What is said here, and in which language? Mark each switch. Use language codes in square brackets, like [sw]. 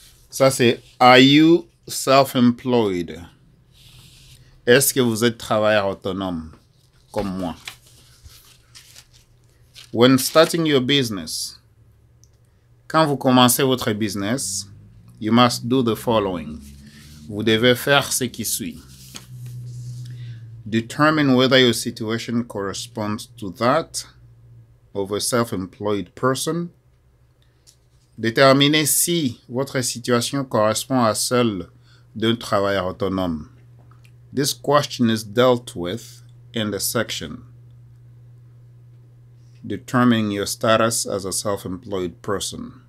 [fr] Ça, c'est « [en] Are you self-employed? [fr] » Est-ce que vous êtes travailleur autonome, comme moi? [en] When starting your business, [fr] quand vous commencez votre business, [en] you must do the following. [fr] Vous devez faire ce qui suit. [en] Determine whether your situation corresponds to that of a self-employed person. [fr] Déterminez si votre situation correspond à celle d'un travailleur autonome. [en] This question is dealt with in the section Determining your status as a self-employed person.